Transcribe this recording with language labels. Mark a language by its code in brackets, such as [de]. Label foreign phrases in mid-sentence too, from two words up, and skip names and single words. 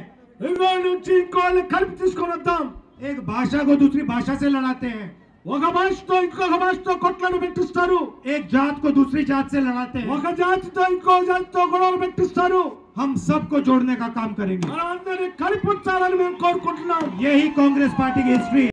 [te] ఇంకో నుంచి ఇంకోళ్ళని కలిపి తీసుకొని వద్దాం. [hi] एक भाषा को दूसरी भाषा से लड़ाते हैं. [te] ఒక భాషతో ఇంకొక భాషతో కొట్లాడు పెట్టిస్తారు. [hi] एक जात को दूसरी जात से लड़ाते हैं. [te] ఒక జాతితో ఇంకో జాతితో గొడవలు పెట్టిస్తారు. [hi] हम सबको जोड़ने का काम करेंगे. [te] మనందరినీ కలిపించాలని మేము కోరుకుంటున్నాం. [hi] यही कांग्रेस पार्टी की हिस्ट्री है.